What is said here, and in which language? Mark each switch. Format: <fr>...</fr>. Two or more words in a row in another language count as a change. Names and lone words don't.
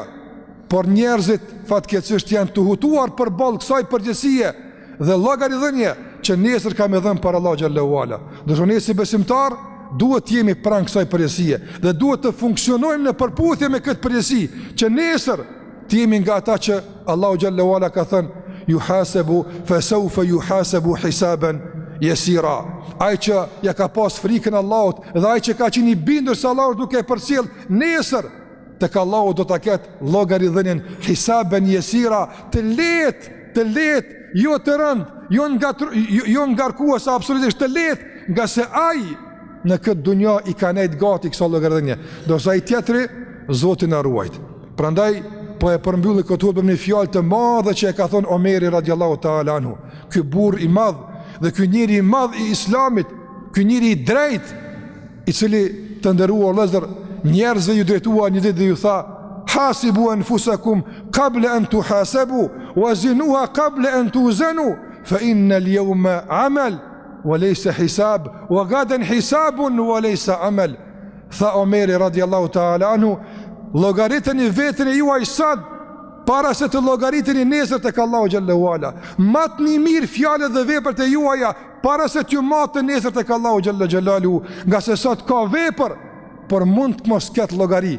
<sq>Por njerëzit fatkeqësisht janë të hutuar përballë kësaj përgjegjësie dhe llogaridhënie që nesër ka më dhënë për Allah</sq> <ar>جل وعلا.</ar> <sq>Do të thonë si besimtar duhet të jemi pranë kësaj përgjegjësie dhe duhet të funksionojmë në përputhje me këtë përgjegjësi, që nesër të jemi nga ata që Allahu</sq> <ar>جل وعلا</ar> <sq>ka thënë</sq> <ar>يحاسب فسوف يحاسب حسابا يسيرا.</ar> <sq>Ai që ja ka pas frikën Allahut dhe ai që ka qenë i bindur se Allahu duke e përcjell nesër tek Allahu do ta ketë llogaridhënien</sq> <ar>حسابا يسيرا,</ar> <sq>të lehtë, jo të rënd, jo ngarkues, absolutisht të lehtë, nga se ai në këtë dunja i ka nejt gati kësa llogaridhënie, dorsa ai tjetri Zoti na ruajt. Prandaj po e përmbylli këtë hutbë me një fjalë të madhe që e ka thënë Omeri</sq> <ar>رضي الله تعالى عنه.</ar> <sq>Ky burr i madh dhe ky njeri i madh i Islamit, ky njeri i drejt, i cili të nderuar vëllezër, njerëzve ju drejtua një ditë dhe ju tha:</sq> <ar>حاسبوا أنفسكم قبل أن تحاسبوا وزنوها قبل أن توزنوا فإن اليوم عمل وليس حساب وغدا حساب وليس عمل.</ar> <sq>Tha Omeri</sq> <ar>رضي الله تعالى عنه,</ar> <sq>llogariteni veten e juaj sot para se të llogariteni nesër tek Allahu</sq> <ar>جل وعلا.</ar> <sq>Matni mirë fjalët dhe veprat e juaja para se t'ju matën nesër tek Allahu</sq> <ar>جل جلاله,</ar> <sq>nga se sot ka vepër por mund të mos ketë llogari.</sq>